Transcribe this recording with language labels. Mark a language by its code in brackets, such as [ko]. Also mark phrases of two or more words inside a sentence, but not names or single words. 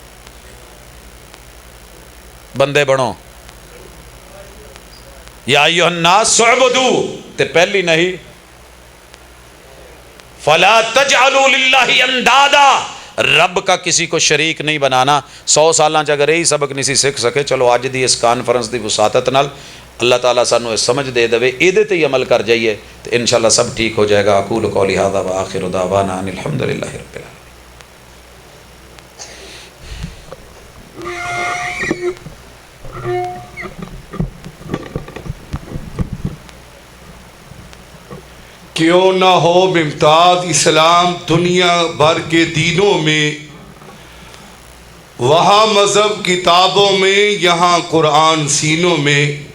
[ur] بندے بنو [ar] یا ایھا الناس اعبدوا [ur] تے پہلی نہیں [ar] فلا تجعلوا للہ اندادا، [ur] رب کا کسی کو شریک نہیں بنانا. [pa] 100 سالاں اگر یہی سبق نہیں سی سکھ سکے، چلو اج دی اس کانفرنس دی وساطت نال اللہ تعالیٰ سانو سمجھ دے دے، ایدے تے ہی عمل کر جائیے تو انشاءاللہ سب ٹھیک ہو جائے گا. [ar] اقول قولی ھذا وآخر دعوانا ان الحمد للہ رب العالمین. [ur] کیوں نہ ہو ممتاز اسلام دنیا بھر کے دینوں میں، وہاں مذہب کتابوں میں، یہاں قرآن سینوں میں.